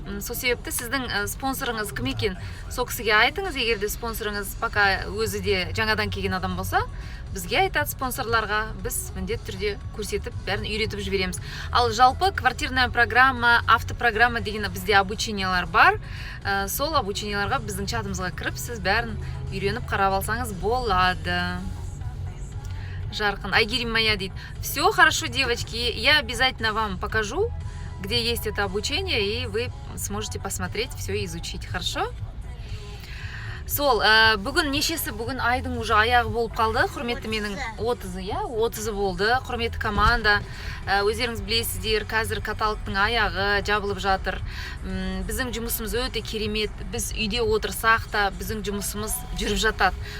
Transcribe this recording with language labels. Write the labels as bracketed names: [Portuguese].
[Kazakh] Сол себепті сіздің спонсорыңыз кім екен? Сол кісіге айтыңыз, егер де спонсорыңыз пока өзі де жаңадан келген адам болса, бізге айтады спонсорларға, біз міндетті түрде көрсетіп, бәрін үйретіп жібереміз. Ал жалпы квартирная программа, автопрограмма деген бізде обучениялар бар. Сол обученияларға біздің чатымызға кіріп, сіз бәрін үйреніп қарап алсаңыз болады. Жарқын, Айгерим моя дейді. [Russian] Все хорошо, девочки, я обязательно вам покажу, где есть это обучение, и вы сможете посмотреть, все изучить. Хорошо? [Kazakh] Сол, бүгін нешесі, бүгін айдың уже аяғы болып қалды. Құрметті менің 30 болды. Құрметті команда, өздеріңіз білесіздер, қазір каталогтың аяғы жабылып жатыр. Біздің жұмысымыз өте керемет. Біз үйде отырсақ та біздің жұмысымыз жүріп жатады.